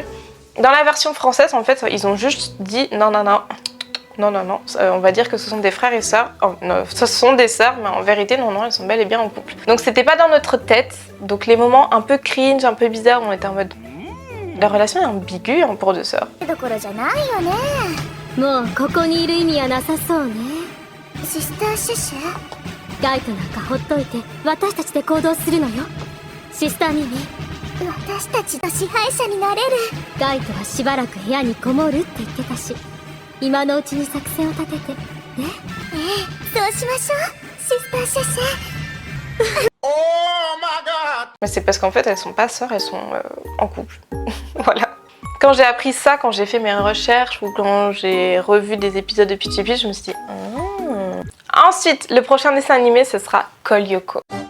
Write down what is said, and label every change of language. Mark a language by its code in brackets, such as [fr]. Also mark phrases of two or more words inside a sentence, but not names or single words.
[fr] Dans la version française, en fait, ils ont juste dit non, non, non. Non, non, non. On va dire que ce sont des frères et sœurs. Oh, non, ce sont des sœurs, mais en vérité, non, non, elles sont bel et bien en couple. Donc c'était pas dans notre tête. Donc les moments un peu cringe, un peu bizarres, on était en mode... La relation est ambiguë hein, pour deux sœurs. [ja] もうここにいる意味はなさそうね。シスターシュシュ？ガイトなんかほっといて私たちで行動するのよ。シスターミミ、私たちの支配者になれる。ガイトはしばらく部屋にこもるって言ってたし、今のうちに作戦を立ててね。ええ、そうしましょう。シスターシュシュ。 [fr] Mais c'est parce qu'en fait, elles sont pas sœurs, elles sont en couple. Voilà. Quand j'ai appris ça, quand j'ai fait mes recherches ou quand j'ai revu des épisodes de Peachy Peach, je me suis dit... Ensuite, le prochain dessin animé, ce sera Call Yoko.